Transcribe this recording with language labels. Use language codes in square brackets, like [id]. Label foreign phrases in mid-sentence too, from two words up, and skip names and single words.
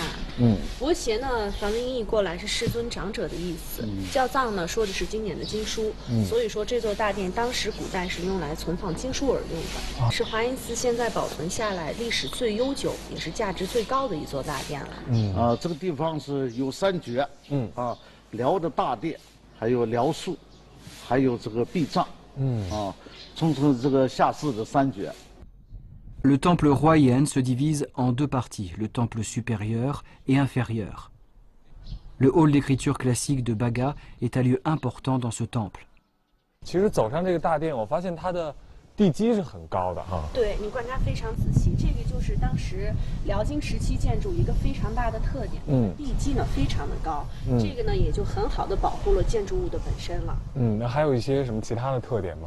[zh] 佛鞋呢梵文译过来是世尊长者的意思，教藏呢说的是经典的经书，所以说这座大殿当时古代是用来存放经书而用的，是华严寺现在保存下来历史最悠久也是价值最高的一座大殿了。这个地方是有3绝，辽的大殿，还有辽树，还有这个壁障。称这个下寺的3绝。 [fr] Le temple Huayan se divise en 2 parties, le temple supérieur et inférieur. Le hall d'écriture classique de Baga est un lieu important dans ce temple. [zh] 其实走上这个大殿，我发现它的地基是很高的哈。对，你观察非常仔细，这个就是当时辽金时期建筑一个非常大的特点，地基呢非常的高，这个呢也就很好的保护了建筑物的本身了。那还有一些什么其他的特点吗？